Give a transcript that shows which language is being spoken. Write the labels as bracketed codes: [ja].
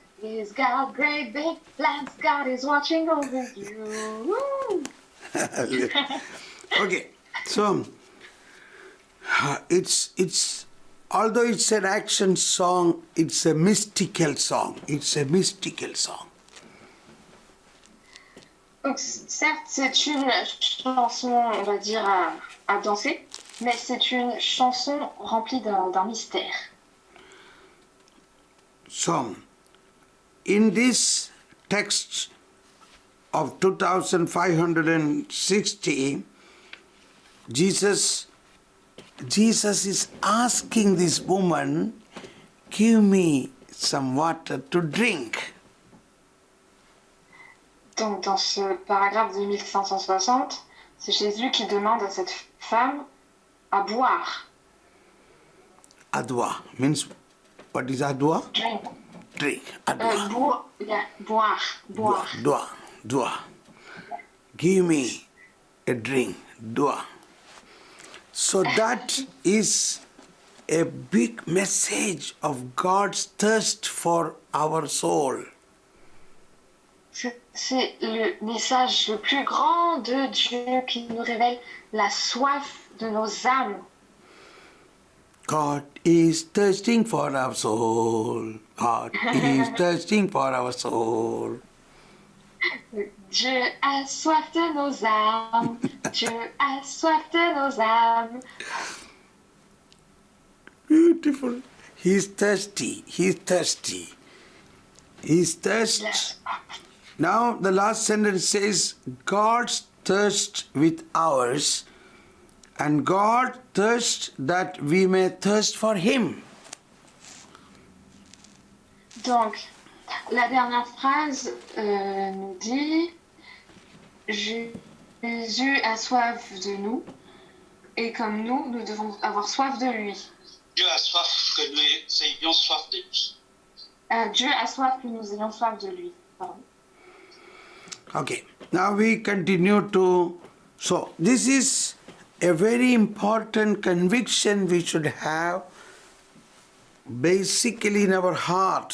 [en] He's got great big plans. God is watching over you. Woo. Okay, so it's although it's an action song, it's a mystical song. It's a mystical song. [fr] Donc, certes, c'est une chanson, on va dire, à danser, mais c'est une chanson remplie d'un mystère. [en] So, in this text of 2560, Jesus is asking this woman, give me some water to drink. [fr] Donc, dans ce paragraphe de 1560, c'est Jésus qui demande à cette femme à boire. [en] Adwa means, what is adwa? Drink. Drink. Adwa. [fr] Boire. [en] Dua. Give me a drink. Dua. So that is a big message of God's thirst for our soul. [fr] C'est le message le plus grand de Dieu qui nous révèle la soif de nos âmes. [en] God is thirsting for our soul. God is thirsting for our soul. [fr] Dieu a soif de nos âmes. Dieu a soif de nos âmes. [en] Beautiful. He's thirsty. He's thirsty. He's thirsty. Yes. Now the last sentence says, God's thirst with ours, and God thirst that we may thirst for Him. [fr] Donc, la dernière phrase nous dit Jésus a soif de nous, et comme nous devons avoir soif de lui. Dieu a soif que nous ayons soif de lui. Dieu a soif que nous ayons soif de lui. Pardon. [en] Okay, now we continue to. So, this is a very important conviction we should have basically in our heart.